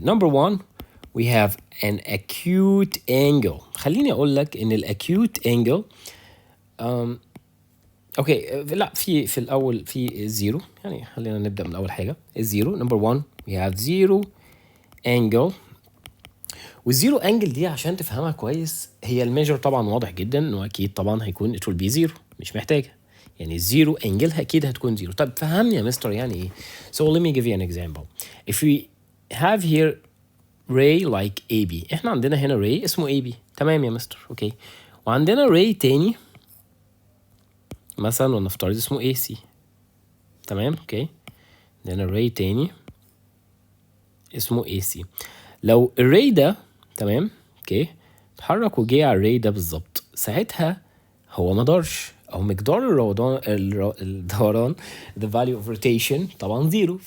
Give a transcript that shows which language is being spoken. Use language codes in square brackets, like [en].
[en] Number one we have an acute angle. [ar] خليني أقول لك إن acute angle اوكي لا في الأول في زيرو، يعني خلينا نبدأ من أول حاجة الزيرو. [en] Number one we have zero angle. [ar] والزيرو انجل دي عشان تفهمها كويس هي الميجر طبعا واضح جدا انه اكيد طبعا هيكون [en] it will be zero، [ar] مش محتاجه، يعني الزيرو انجل اكيد هتكون زيرو. طب فهمني يا مستر يعني ايه. [en] So let me give you an example. If we have here ray like AB، [ar] احنا عندنا هنا ray اسمه AB. تمام يا مستر اوكي. وعندنا ray تاني مثلا ونفترض اسمه AC. تمام اوكي. عندنا ray تاني اسمه AC. لو الray ده تمام اوكي اتحرك وجي على الري ده بالظبط، ساعتها هو ما دارش او مقدار الدوران [en] the value of rotation [ar] طبعا زيرو.